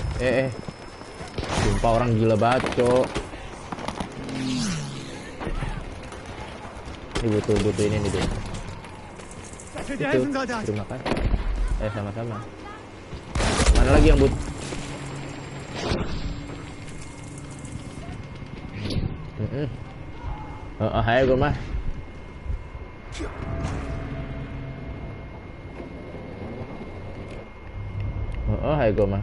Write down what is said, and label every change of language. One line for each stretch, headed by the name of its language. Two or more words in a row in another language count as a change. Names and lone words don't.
Indonesian: Sumpah orang gila banget, Cok. Ini butuh ini nih, deh.
German: dass wir dir helfen, Soldat.
Indonesian: Terima kasih. Sama-sama. Mana lagi yang but? Hai gue mah. Hai gue mah.